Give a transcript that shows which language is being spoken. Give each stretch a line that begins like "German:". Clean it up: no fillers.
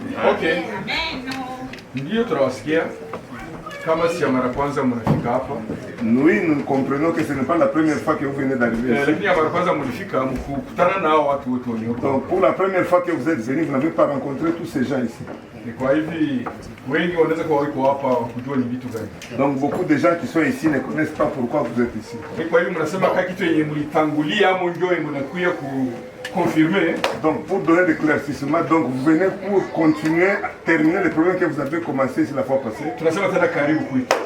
Swahili: Okay. Ndio tunawasikia. Kama si mara kwanza mnafika hapa.
French: Oui, nous comprenons que ce n'est pas la première fois que vous venez d'arriver ici.
Swahili: Lakini mara kwanza mlifika mkutana na hao watu wote walioko.
French: Donc pour la première fois que vous êtes venu, vous n'avez pas rencontré tous ces gens ici.
Swahili: Ni kwa hivi wengi wanaweza kuwa wako hapa kujua ni vitu gani.
French: Donc beaucoup de gens qui sont ici ne connaissent pas pourquoi vous êtes ici.
Swahili: Ni kwa hivi mnasema kama kitu yenye mlitangulia au ndio mnakuja confirmer.
French: Donc pour donner des éclaircissements, donc vous venez pour continuer à terminer les problèmes que vous avez commencé ici la fois passée.
Swahili: Tunasema tena karibu kwetu.